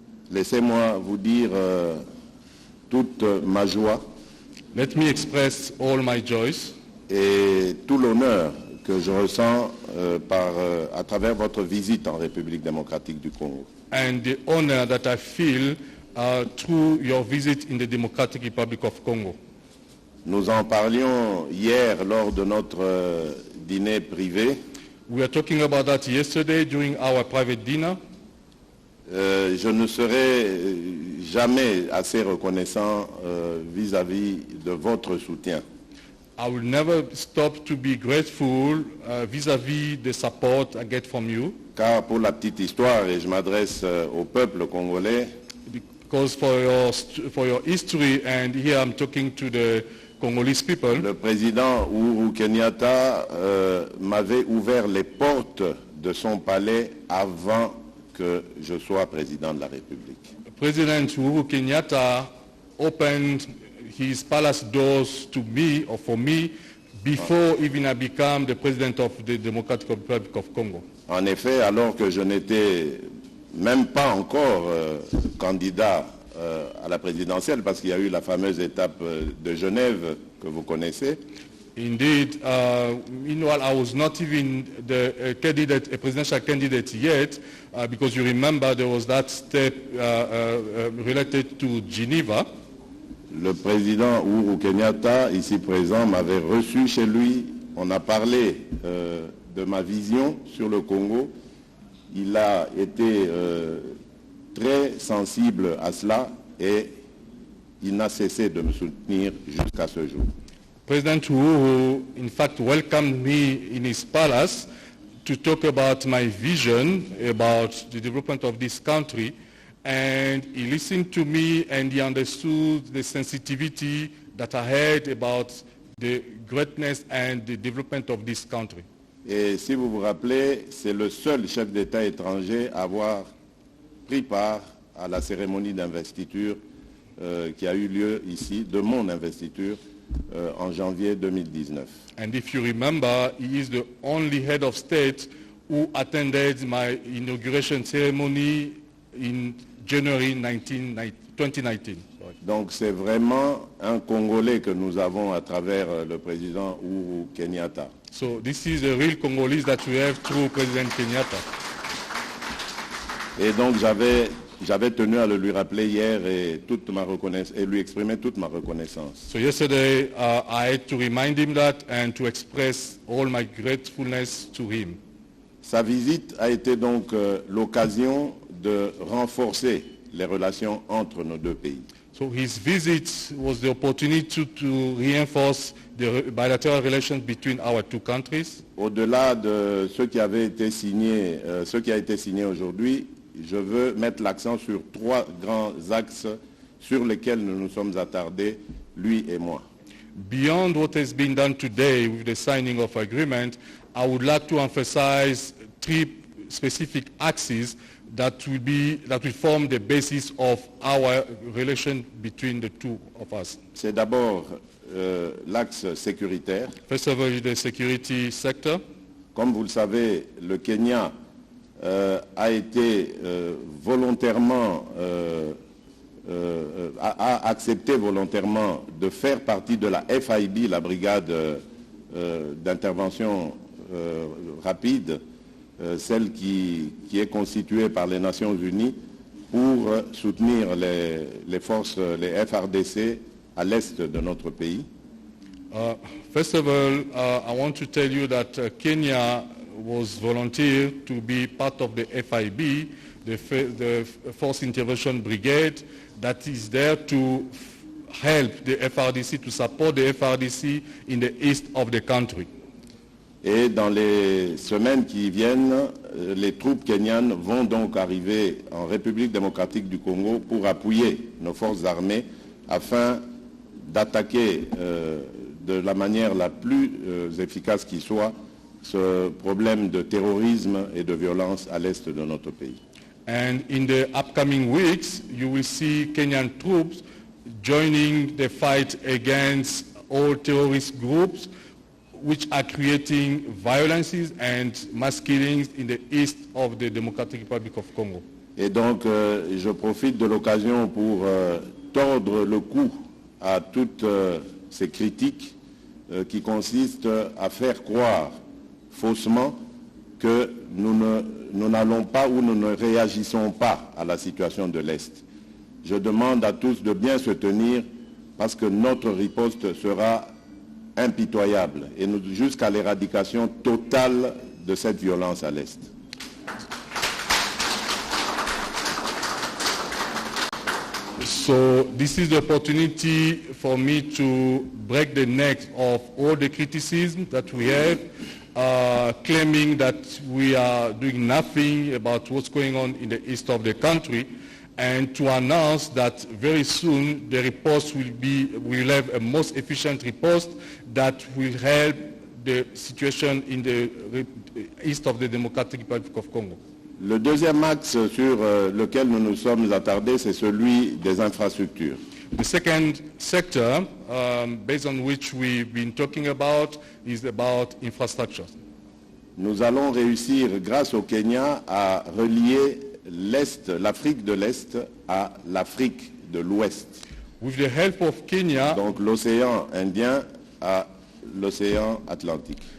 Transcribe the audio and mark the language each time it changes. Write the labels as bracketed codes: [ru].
[fr] laissez-moi vous dire toute ma joie [en] let me express all my joys [fr] et tout l'honneur que je ressens à travers votre visite en République démocratique du Congo. [en] and the honor that I feel through your visit in the Democratic Republic of Congo. [fr] Nous en parlions hier lors de notre dîner privé. [en] We were talking about that yesterday during our private dinner. [fr] Je ne serai jamais assez reconnaissant vis-à-vis de votre soutien. [en] I will never stop to be grateful vis-à-vis the support I get from you. [fr] Car pour la petite histoire, et je m'adresse au peuple congolais, [en] Because for your history, and here I'm talking to the Congolese people, [fr] le président Uhuru Kenyatta m'avait ouvert les portes de son palais avant que je sois président de la République. [en] President Uhuru Kenyatta opened his palace doors to me, or for me, before even I became the president of the Democratic Republic of Congo. [fr] En effet, alors que je n'étais même pas encore candidat à la présidentielle, parce qu'il y a eu la fameuse étape de Genève que vous connaissez. [en] Indeed, meanwhile, I was not even a presidential candidate yet, because you remember there was that step related to Geneva. [fr] Le président Uhuru Kenyatta, ici présent, m'avait reçu chez lui. On a parlé de ma vision sur le Congo. Il a été très sensible à cela et il n'a cessé de me soutenir jusqu'à ce jour. [en] President Uhuru, in fact, welcomed me in his palace to talk about my vision about the development of this country, and he listened to me and he understood the sensitivity that I had about the greatness and the development of this country. [fr] Et si vous vous rappelez, c'est le seul chef d'État étranger à avoir pris part à la cérémonie d'investiture qui a eu lieu ici, de mon investiture, en janvier 2019. [en] And if you remember, he is the only head of state who attended my inauguration ceremony in January 2019. [fr] Donc c'est vraiment un Congolais que nous avons à travers le président Uhuru Kenyatta. [en] So this is the real Congolese that we have through President Kenyatta. [fr] Et donc j'avais tenu à le lui rappeler hier et lui exprimer toute ma reconnaissance. [en] So yesterday I had to remind him that and to express all my gratefulness to him. [fr] Sa visite a été donc l'occasion de renforcer les relations entre nos deux pays. [en] So his visit was the opportunity to reinforce the bilateral relations between our two countries. [fr] Au-delà de ce qui avait été signé, ce qui a été signé aujourd'hui, je veux mettre l'accent sur 3 grands axes sur lesquels nous nous sommes attardés, lui et moi. [en] Beyond what has been done today with the signing of agreement, I would like to emphasize 3 specific axes that will form the basis of our relation between the two of us. [fr] C'est d'abord l'axe sécuritaire. [en] First of all, the security sector. [fr] Comme vous le savez, le Kenya a été volontairement, a accepté volontairement de faire partie de la FIB, la brigade d'intervention rapide, celle qui est constituée par les Nations Unies pour soutenir les forces, les FRDC à l'est de notre pays. [en] First of all, I want to tell you that Kenya was volunteered to be part of the FIB, the Force Intervention Brigade, that is there to help the FRDC, to support the FRDC in the east of the country. [fr] Et dans les semaines qui viennent, les troupes kenyanes vont donc arriver en République démocratique du Congo pour appuyer nos forces armées afin d'attaquer de la manière la plus efficace qui soit ce problème de terrorisme et de violence à l'est de notre pays. [en] And in the upcoming weeks, you will see Kenyan troops joining the fight against all terrorist groups which are creating violences and mass killings in the east of the Democratic Republic of Congo. [fr] Et donc, je profite de l'occasion pour tordre le cou à toutes ces critiques qui consistent à faire croire faussement que nous n'allons pas ou nous ne réagissons pas à la situation de l'Est. Je demande à tous de bien se tenir parce que notre riposte sera impitoyable et jusqu'à l'éradication totale de cette violence à l'Est. [en] So this is the opportunity for me to break the neck of all the criticism that we have, claiming that we are doing nothing about what's going on in the east of the country, and to announce that very soon the riposte will have a most efficient riposte that will help the situation in the east of the Democratic Republic of Congo. [fr] Le deuxième axe sur lequel nous nous sommes attardés, c'est celui des infrastructures. [en] The second sector, based on which we've been talking about, is about infrastructure. [fr] Nous allons réussir, grâce au Kenya, à relier l'Est, l'Afrique de l'Est à l'Afrique de l'Ouest. [en] With the help of Kenya, [fr] donc l'océan Indien à l'océan Atlantique.